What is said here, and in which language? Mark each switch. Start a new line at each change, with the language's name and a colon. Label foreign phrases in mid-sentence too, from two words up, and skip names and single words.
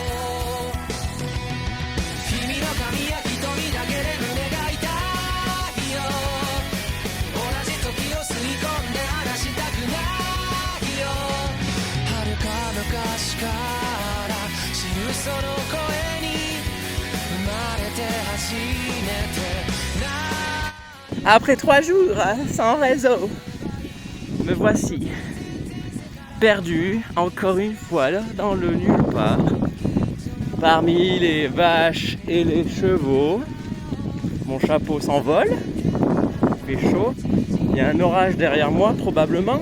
Japanese: 君の髪や瞳だけで胸が痛いよ同じ時を吸い込んで離したくないよ遥か昔から知るその声に生まれて初めて
French: Après 3 jours sans réseau, me voici perdu encore une fois là, dans le nulle part, parmi les vaches et les chevaux. Mon chapeau s'envole, il fait chaud, il y a un orage derrière moi probablement.